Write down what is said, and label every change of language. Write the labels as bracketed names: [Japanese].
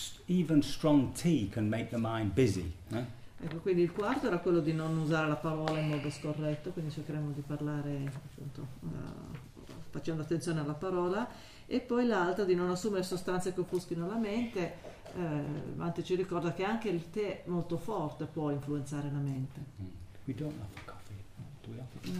[English] Even strong tea can make the mind busy. [Italian] Ecco, quindi il quarto era quello di non usare la parola in modo scorretto. Quindi cercheremo di parlare, appunto, facendo attenzione alla parola. E poi l'altra di non assumere sostanze che offuschino la mente. Mante ci ricorda che anche il tè molto forte può influenzare la mente. [English] We don't offer coffee, do we offer coffee?